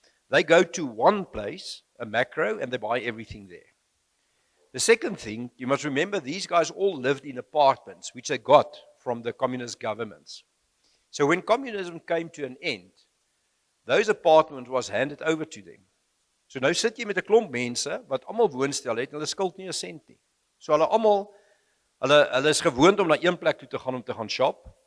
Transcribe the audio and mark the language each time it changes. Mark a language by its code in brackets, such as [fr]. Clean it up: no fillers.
[en] They go to one place, a macro, and they buy everything there. The second thing, you must remember, these guys all lived in apartments, which they got from the communist governments. So when communism came to an end, those apartments was handed over to them. [af] So nou sit jy met 'n klomp mense wat almal woonstel het en hulle skuld nie 'n sent nie. So hulle is gewoond om na een plek toe te gaan om te gaan shop.